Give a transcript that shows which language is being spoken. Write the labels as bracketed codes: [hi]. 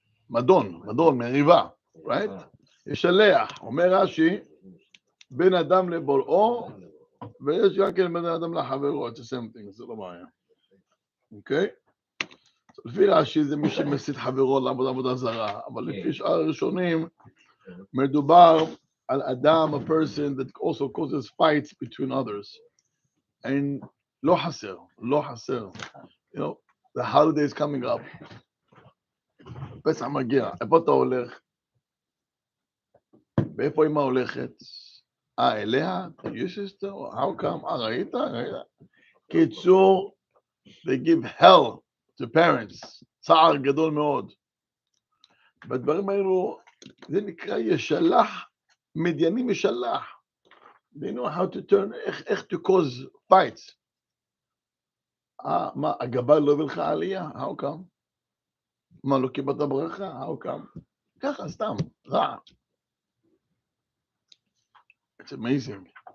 [he] מדון, מריבה, right? ישלח, אומר רש"י, בין אדם לבוראו, ויש גם כן בין אדם לחברו, [en] it's the same thing, [he] זה לא בעיה. אוקיי? לפי רש"י זה מי שמסית חברו לעבוד עבודה זרה, אבל לפי שאר הראשונים מדובר על אדם, [en] a person that also causes fights between others. [he] And לא חסר. [en] You know, the holiday is coming up. [he] פסח מגיע, איפה אתה הולך? ואיפה אמא הולכת? אליה? [en] You sister? How come? [he] ראית? [en] קיצור, they give hell to parents, [he] צער גדול מאוד. בדברים האלו, זה נקרא ישלח, מדיינים ישלח. [en] They know how to turn, [he] איך [en] to cause fights. [he] מה, הגבל לא הביא לך עלייה? [en] How come? [he] מה, לא קיבלת ברכה? How come? ככה, סתם, רע. [en] It's amazing.